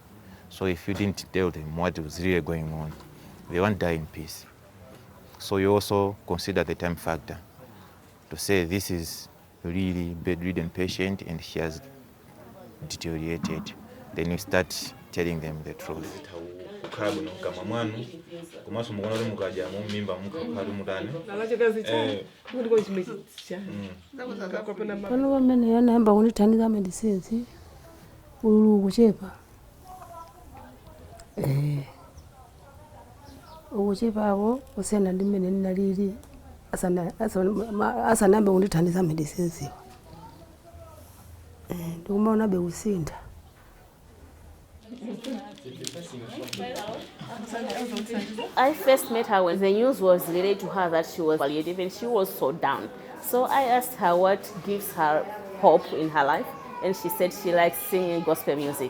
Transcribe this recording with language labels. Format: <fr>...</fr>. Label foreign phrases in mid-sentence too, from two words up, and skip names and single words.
<en>So if you didn't tell them what was really going on, they won't die in peace. So you also consider the time factor to say this is really bedridden patient and she has deteriorated. Then you start telling them the truth.</en> <ny>Pano pamene anayamba kunithandiza medicines ululu kuchepa ukuchepawo kusiyana ndi mmene ndinalili asanayambe kundithandiza medicines iwa ndikumaonabe kusintha.</ny> <en>I first met her when the news was related to her that she was palliative and she was so down. So I asked her what gives her hope in her life, and she said she likes singing gospel music.</en>